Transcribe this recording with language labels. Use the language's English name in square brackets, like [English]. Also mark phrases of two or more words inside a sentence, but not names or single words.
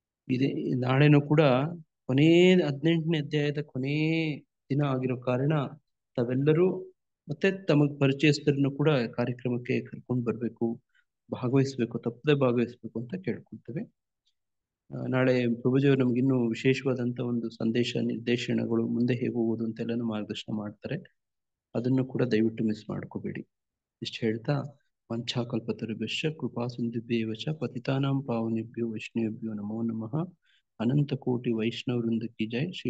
[Kannada] ನಾಳೆನೂ ಕೂಡ ಕೊನೇ 18ನೇ ಅಧ್ಯಾಯದ ಕೊನೇ ದಿನ ಆಗಿರೋ ಕಾರಣ ತಾವೆಲ್ಲರೂ ಮತ್ತೆ ತಮಗ್ ಪರಿಚಯಸ್ಥರನ್ನು ಕೂಡ ಕಾರ್ಯಕ್ರಮಕ್ಕೆ ಕರ್ಕೊಂಡು ಬರ್ಬೇಕು, ಭಾಗವಹಿಸ್ಬೇಕು, ತಪ್ಪದೆ ಭಾಗವಹಿಸ್ಬೇಕು ಅಂತ ಕೇಳ್ಕೊಳ್ತೇವೆ. ನಾಳೆ ಪ್ರಭುಜಿಯವರು ನಮ್ಗಿನ್ನೂ ವಿಶೇಷವಾದಂತ ಒಂದು ಸಂದೇಶ, ನಿರ್ದೇಶನಗಳು, ಮುಂದೆ ಹೇಗೆ ಹೋಗೋದು ಅಂತೆಲ್ಲನೂ ಮಾರ್ಗದರ್ಶನ ಮಾಡ್ತಾರೆ. ಅದನ್ನು ಕೂಡ ದಯವಿಟ್ಟು ಮಿಸ್ ಮಾಡ್ಕೋಬೇಡಿ. ಇಷ್ಟು ಹೇಳ್ತಾ, [Sanskrit] ವಂಚಾಕಲ್ಪತರುಭ್ಯಶ್ಚ ಕೃಪಾ ಸಿಂಧುಭ್ಯೇವ ಚ ಪತಿತಾನಾಂ ಪಾವನೇಭ್ಯೋ ವೈಷ್ಣವೇಭ್ಯೋ ನಮೋ ನಮಃ. [Hindi] ಅನಂತ ಕೋಟಿ ವೈಷ್ಣವ ವೃಂದ ಕಿ ಜೈ. ಶ್ರೀಲ